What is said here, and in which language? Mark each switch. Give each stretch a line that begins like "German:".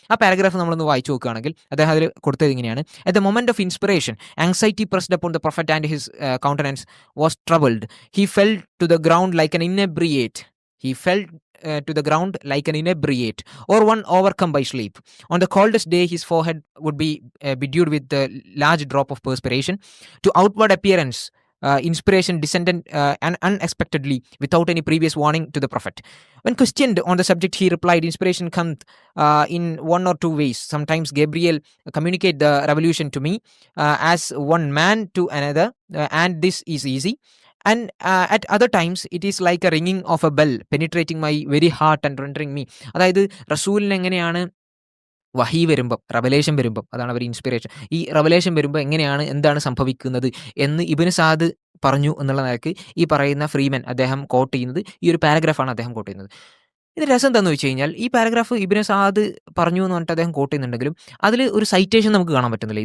Malayalam: ആ പാരഗ്രാഫ് നമ്മളൊന്ന് വായിച്ചു നോക്കുകയാണെങ്കിൽ അദ്ദേഹം അതിൽ കൊടുത്തത് ഇങ്ങനെയാണ്:
English: At the moment of inspiration anxiety pressed upon the prophet and his countenance was troubled. He fell to the ground like an inebriate. He fell to the ground like an inebriate, or one overcome by sleep. On the coldest day, his forehead would be bedewed with a large drop of perspiration. To outward appearance, inspiration descended unexpectedly without any previous warning to the prophet. When questioned on the subject, he replied, inspiration comes in one or two ways. Sometimes Gabriel communicate the revelation to me as one man to another, and this is easy. And at other times it is like a ringing of a bell penetrating my very heart and rendering me.
Malayalam: അതായത് റസൂലിന് എങ്ങനെയാണ് വഹി വരുമ്പം, Revelation വരുമ്പം, അതാണ് അവർ inspiration. ഈ Revelation വരുമ്പോൾ എങ്ങനെയാണ്, എന്താണ് സംഭവിക്കുന്നത് എന്ന് ഇബ്നു സഅദ് പറഞ്ഞു എന്നുള്ള നിലക്ക് ഈ പറയുന്ന ഫ്രീമൻ അദ്ദേഹം കോട്ട് ചെയ്യുന്നത് ഈ ഒരു പാരഗ്രാഫാണ് അദ്ദേഹം കോട്ട് ചെയ്യുന്നത്. ഇത് രസം എന്താണെന്ന് വെച്ച് കഴിഞ്ഞാൽ, ഈ പാരഗ്രാഫ് ഇബ്നു സഅദ് പറഞ്ഞു എന്ന് പറഞ്ഞിട്ട് അദ്ദേഹം കോട്ട് ചെയ്യുന്നുണ്ടെങ്കിലും അതിൽ ഒരു സൈറ്റേഷൻ നമുക്ക് കാണാൻ പറ്റുന്നില്ല.